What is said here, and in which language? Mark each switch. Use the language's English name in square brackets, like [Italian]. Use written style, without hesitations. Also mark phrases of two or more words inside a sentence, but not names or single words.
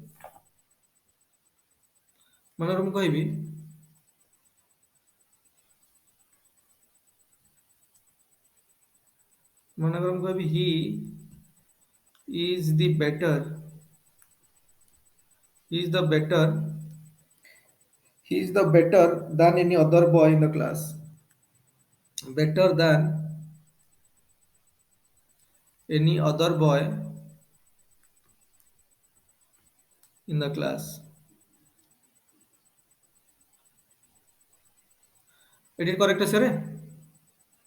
[Odia] ମନେକର ମୁଁ କହିବି, ମନେକର ମୁଁ କହିବି [English] he is the better, he is the better, he is the better than any other boy in the class, better than any other boy in the class, it is correct sir,